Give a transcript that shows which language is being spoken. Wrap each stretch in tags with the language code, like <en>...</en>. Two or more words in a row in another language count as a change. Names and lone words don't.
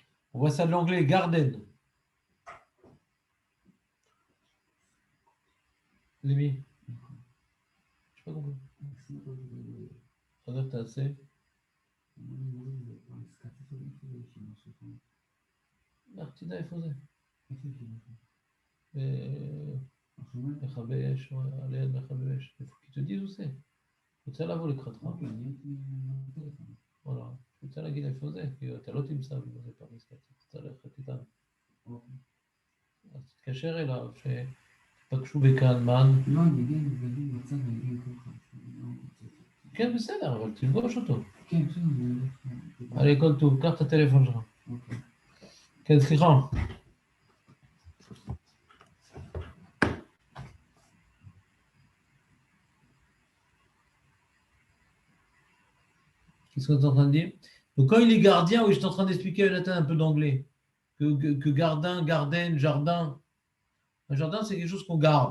<fr>On voit ça de l'anglais, garden. Lévi. Je sais pas compris. Ça veut dire que t'as assez. Martina et Fosé.</fr> <he>מכבי אש, ליד מכבי אש.</he> <fr>Il faut qu'ils te disent où c'est.</fr> <he>רוצה לבוא לקראתך. voilà. רוצה להגיד איפה זה, כי אתה לא תמצא בזה פריס, אתה תצטרך ללכת איתנו. אז תתקשר אליו, שתפגשו בקלמן. לא, אני אגיד בצד, אני אגיד ככה. כן, בסדר, אבל תפגוש אותו. כן, בסדר. allez, כל טוב, קח את הטלפון שלך. כן, סליחה.</he> <fr>Qu'est-ce qu'on est en train de dire? Donc, quand il est gardien, oui, j'étais en train d'expliquer à Nathan un peu d'anglais. Que gardien, garden, jardin. Un jardin, c'est quelque chose qu'on garde.</fr>